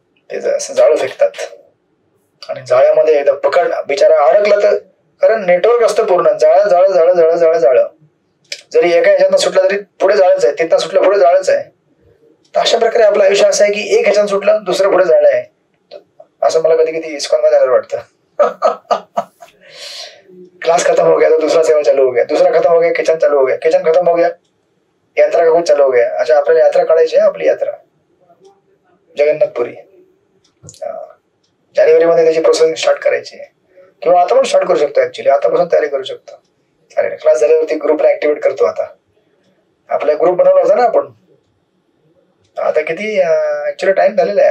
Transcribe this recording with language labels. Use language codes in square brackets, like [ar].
[mr] ते असं जाळं फेकतात आणि जाळ्यामध्ये एकदा पकड, बिचारा अडकला तर, कारण नेटवर्क असतं पूर्ण, जाळं जाळं जाळं जाळं जाळं जाळं, जरी एका ह्याच्यातनं सुटलं तरी पुढे जाळच आहे, तिथनं सुटलं पुढे जाळच आहे. तर अशा प्रकारे आपलं आयुष्य असं आहे की एक ह्याच्यानं सुटलं दुसरं पुढे जाळं आहे. असं मला कधी कधी इस्कॉन मध्ये आलं वाटतं. [hi] क्लास खत्म हो गया तो दूसरा सेवा चालू हो गया, दूसरा खत्म हो गया किचन चालू हो गया, किचन खत्म हो गया यात्रा का कुछ चालू हो गया. [mr] अच्छा आपल्याला यात्रा काढायची आहे, आपली यात्रा जगन्नाथपुरी, जानेवारी मध्ये त्याची प्रोसेसिंग स्टार्ट करायची आहे, किंवा आता पण स्टार्ट करू शकतो. ऍक्च्युली आतापासून तयारी करू शकतो. अरे क्लास झाल्यावरती ग्रुपला ऍक्टिव्हेट करतो. आता आपला ग्रुप बनवला होता ना आपण, आता किती ऍक्च्युली टाइम झालेला आहे.